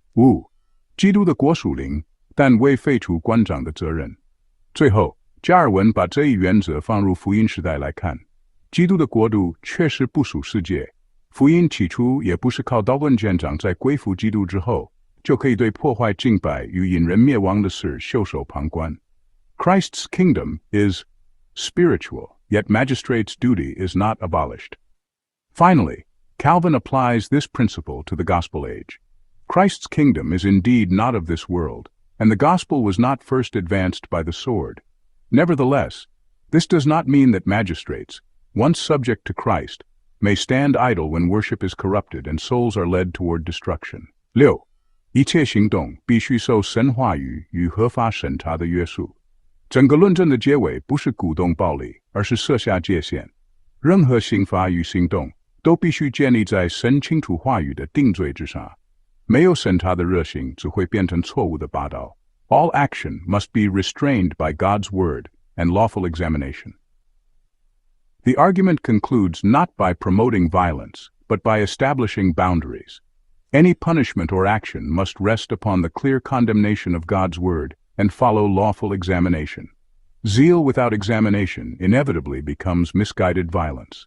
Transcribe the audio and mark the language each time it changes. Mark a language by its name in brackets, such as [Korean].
[Chinese] 五、基督的国属灵，但未废除官长的责任。最后，加尔文把这一原则放入福音时代来看，基督的国度确实不属世界。福音起初也不是靠刀棍剑掌在归服基督之后，就可以对破坏敬拜与引人灭亡的事袖手旁观。 [English] Christ's kingdom is spiritual, yet magistrates' duty is not abolished. Finally, Calvin applies this principle to the gospel age. Christ's kingdom is indeed not of this world, and the gospel was not first advanced by the sword. Nevertheless, this does not mean that magistrates, once subject to Christ, may stand idle when worship is corrupted and souls are led toward destruction. [Chinese] 六、一切行动必须受神话语与合法审查的约束。整个论证的结尾不是鼓动暴力，而是设下界限。任何刑罚与行动都必须建立在神清楚话语的定罪之上。没有审查的热心只会变成错误的拔刀。 [English] All action must be restrained by God's word and lawful examination. The argument concludes not by promoting violence, but by establishing boundaries. Any punishment or action must rest upon the clear condemnation of God's word and follow lawful examination. Zeal without examination inevitably becomes misguided violence.